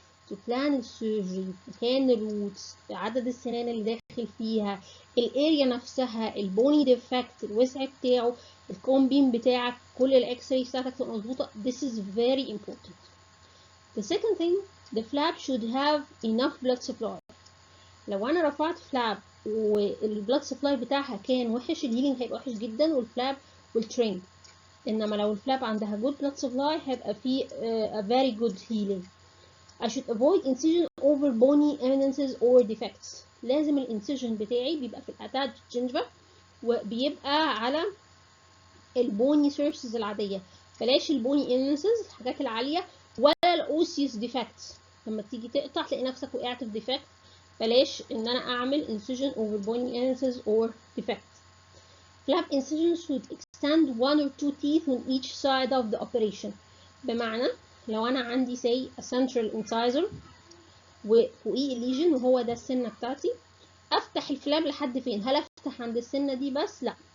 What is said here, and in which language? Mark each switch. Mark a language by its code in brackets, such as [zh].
[en] To plan [ar] السيرجري، مكان الروتس، عدد السنان اللي داخل فيها، الاريا نفسها، البوني ديفكت، الوسع بتاعه، الكومبين بتاعك، كل الاكس راي بتاعتك تبقى مظبوطه. [en] This is very important. The second thing, the flap should have enough blood supply. [ar] لو انا رفعت فلاب والبلاد سبلاي بتاعها كان وحش، الهيلينج هيبقى وحش جدا والفلاب والترين. انما لو الفلاب عندها [en] good blood supply [ar] هيبقى فيه [en] a very good healing. I should avoid incision over bony eminences or defects. [ar] لازم الانسيجن بتاعي بيبقى في الاتاتش جنجفا وبيبقى على البوني سيرفيسز العاديه، بلاش البوني eminences الحاجات العاليه، ولا الاوسيوس ديفكتس. لما تيجي تقطع تلاقي نفسك وقعت في ديفكت، بلاش ان انا اعمل [en] incision over bony eminences or defects. Flap incision should extend 1 or 2 teeth on each side of the operation. [ar] بمعنى لو انا عندي [en] say a central incisor [ar] وفوقيه الليجن وهو ده السنه بتاعتي، افتح الفلاب لحد فين؟ هل افتح عند السنه دي بس؟ لا.